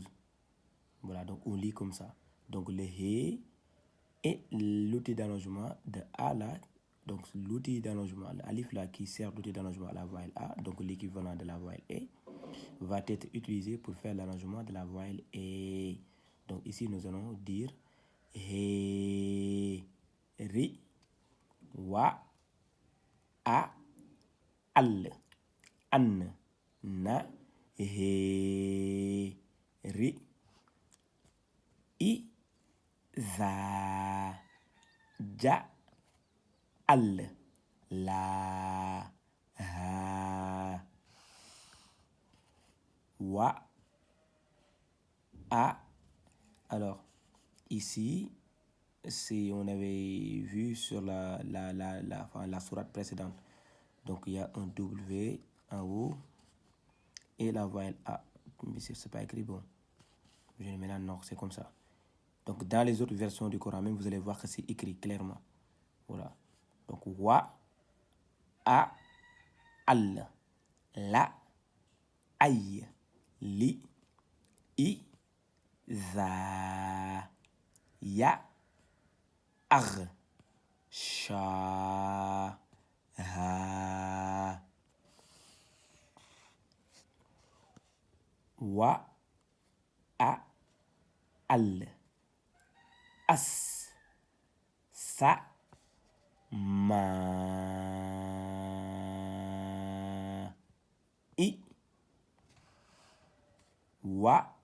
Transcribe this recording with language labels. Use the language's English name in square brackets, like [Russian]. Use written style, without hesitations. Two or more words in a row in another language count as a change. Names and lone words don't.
[French] Voilà, donc on lit comme ça. Donc le He et l'outil d'allongement de A là, donc l'outil d'allongement, l'alif là qui sert d'outil d'allongement à la voyelle A, donc l'équivalent de la voyelle E, va être utilisé pour faire l'allongement de la voyelle E. Donc ici nous allons dire [Arabic] He, ri, wa, a, al, an, na, he, ri, i, za, ja, al, la, ha, wa, a. [French] Alors, ici, on avait vu sur la sourate précédente. Donc, il y a un W en haut et la voyelle A. Mais c'est pas écrit, bon. Je vais maintenant, non, c'est comme ça. Donc, dans les autres versions du Coran même, vous allez voir que c'est écrit clairement. Voilà. Donc, [Arabic] wa, a, al, la, ay, li, i, za, ya, ar, sha, ha, wa, a, al, as, sa, ma, i, wa,